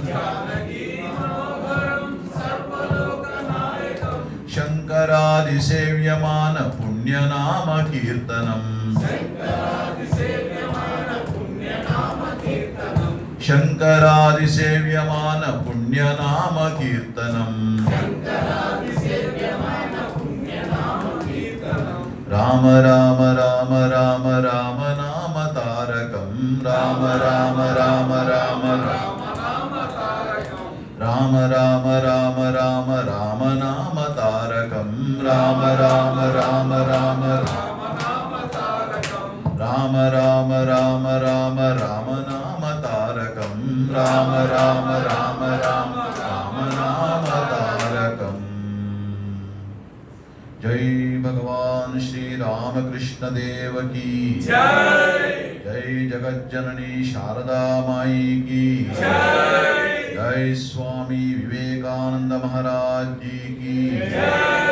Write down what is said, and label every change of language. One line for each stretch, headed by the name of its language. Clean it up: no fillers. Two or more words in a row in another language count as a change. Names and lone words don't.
Sanskrit: శంకరాది సేవ్యమాన పుణ్యనామ కీర్తనం శంకరాది సేవ్యమాన పుణ్యనామ కీర్తనం రామ రామ రామ రామ రామ నామ తారకం రామ రామ రామ రామ రామ రామ రామ రామ రామ నామ తారకం రామ రామ రామ రామ రామ రామ రామ రామ రామ నామ తారకం రామ రామ రామ రామ రామ నామ తారకం
Hindi: जय भगवान श्री रामकृष्ण देव की जय जगज्जननी शारदा माई की जय स्वामी विवेकानंद महाराज जी की